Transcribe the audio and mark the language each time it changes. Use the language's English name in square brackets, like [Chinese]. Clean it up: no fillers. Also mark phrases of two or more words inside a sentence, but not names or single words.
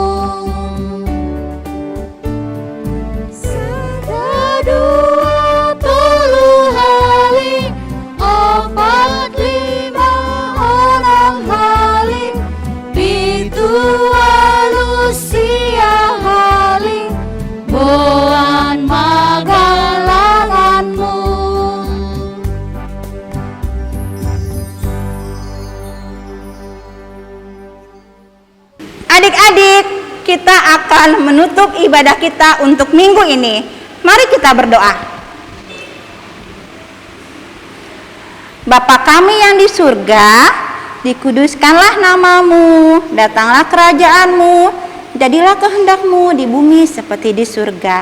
[Batak Simalungun] Sadua tulu hali, opat lima orang hali, Lucia hali, boan magalanganmu. [Indonesian] Adik-adik, kita akan menutup ibadah kita untuk minggu ini. Mari kita berdoa. Bapa kami yang di surga, dikuduskanlah namamu, datanglah kerajaanmu, jadilah kehendakmu di bumi seperti di surga.